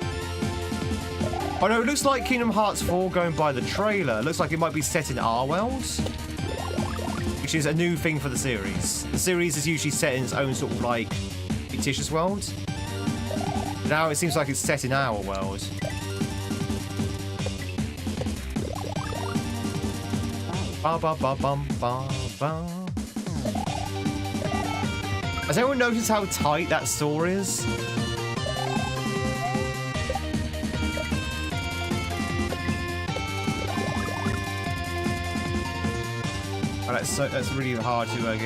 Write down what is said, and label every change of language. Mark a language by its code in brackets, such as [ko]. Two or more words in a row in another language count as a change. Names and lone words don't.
[en] Oh no, it looks like Kingdom Hearts 4, going by the trailer, looks like it might be set in our world, which is a new thing for the series. The series is usually set in its own sort of like fictitious world. Now it seems like it's set in our world. Ba ba ba bum ba ba. Has anyone noticed how tight that saw is? Oh, that's really hard to get.